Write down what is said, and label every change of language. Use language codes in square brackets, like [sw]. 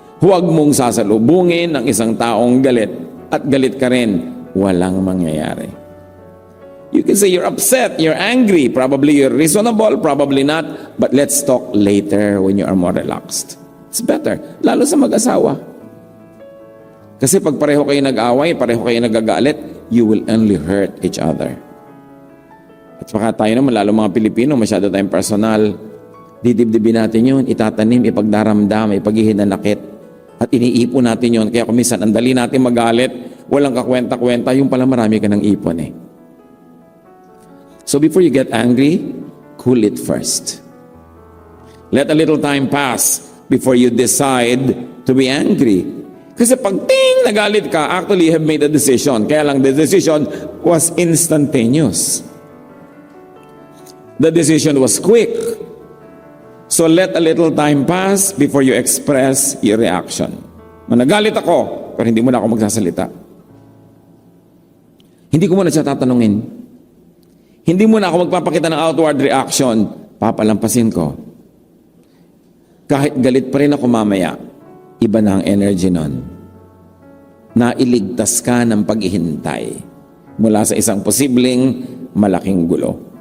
[tl] Huwag mong sasalubungin ang isang taong galit at galit ka rin. Walang mangyayari. [en] You can say you're upset, you're angry, probably you're reasonable, probably not, but let's talk later when you are more relaxed. It's better, [tl] lalo sa mag-asawa. Kasi pag pareho kayo nag-away, pareho kayo nagagalit, [en] you will only hurt each other. [tl] At saka tayo naman, lalo mga Pilipino, masyado tayong personal, didibdibin natin yun, itatanim, ipagdaramdam, ipaghihinanakit, at iniipon natin yun. Kaya kumisan, ang dali natin magalit, walang kakwenta-kwenta, yung pala marami ka ng ipon eh. [en] So before you get angry, cool it first. Let a little time pass before you decide to be angry. [tl] Kasi pag ting, nagalit ka, [en] actually you have made a decision. [tl] Kaya lang [en] the decision was instantaneous. The decision was quick. So let a little time pass before you express your reaction. [tl] Nagalit ako, pero hindi mo na ako magsasalita. Hindi ko muna siya tatanungin. Hindi mo na ako magpapakita ng outward reaction, papalampasin ko. Kahit galit pa rin ako mamaya, iba na ang energy nun. Nailigtas ka ng paghihintay mula sa isang posibleng malaking gulo.